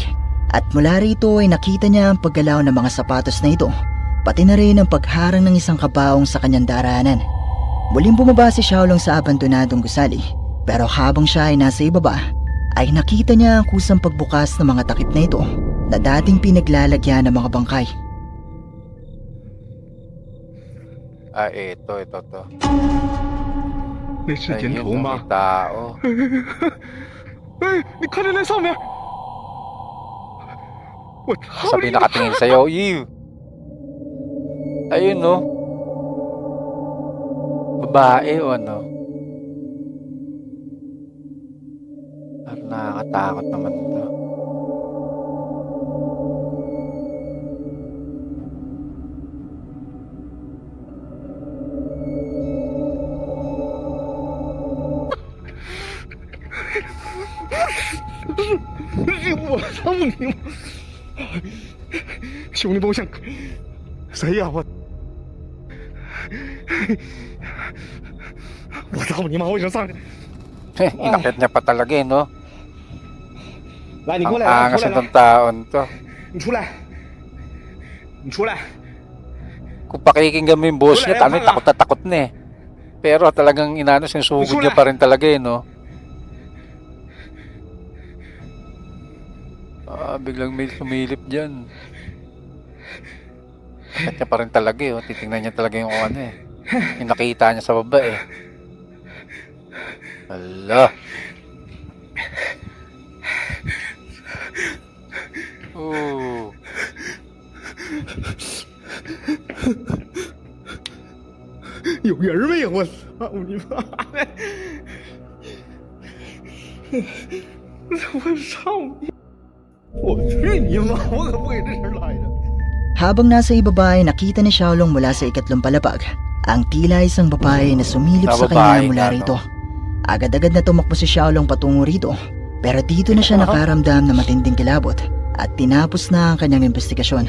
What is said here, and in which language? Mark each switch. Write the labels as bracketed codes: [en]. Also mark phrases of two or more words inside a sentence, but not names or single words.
[tl] At mula rito ay nakita niya ang paggalaw ng mga sapatos na ito, pati na rin ang pagharang ng isang kabaong sa kanyang daraanan. Muling bumaba si Xiaolong sa abandonadong gusali, pero habang siya ay nasa ibaba, ay nakita niya ang kusang pagbukas ng mga takip na ito na dating pinaglalagyan ng mga bangkay. Ito, to. [zh] 那是人 [tl] Ayun, [zh] 头 [tl] no, [zh] 吗 [tl] may？tao. [zh] 哎，你看着那上面，我操 [tl] Sabi [zh] 你妈！ [tl] nakatingin sa'yo, ew! Ayun, no? Babae o ano? Parang nakakatakot naman to. [zh] 我操你妈！兄弟们，我想谁呀、我操你妈！我想上去。 [tl] Inakit niya pa talaga eh, no? [zh] 来，你 [tl] Ang [zh] 过来，来， [tl] angas [zh] 出来， [tl] nitong [zh] 来， [tl] taon to. [zh] 你出来，你出来。 [tl] Kung pakikinggan mo yung boss niya, Wala, takot na takot na eh. Pero talagang sinusugod niya pa rin talaga eh, no? Biglang may sumilip dyan. Takot niya pa rin talaga eh, oh. Titingnan niya talaga yung ano eh. Yung nakita niya sa baba eh. Hala. Oh. [zh] 有人没有？我操你妈的！我操你！我去你妈！我可不给这事来着。 [tl] Habang nasa ibaba ay nakita ni Xiaolong mula sa ikatlong palapag ang tila isang babae na sumilip sa kanya Babae mula nga, no? rito. Agad-agad na tumakbo si Xiaolong patungo rito, pero dito na siya nakaramdam na matinding kilabot at tinapos na ang kanyang investigasyon.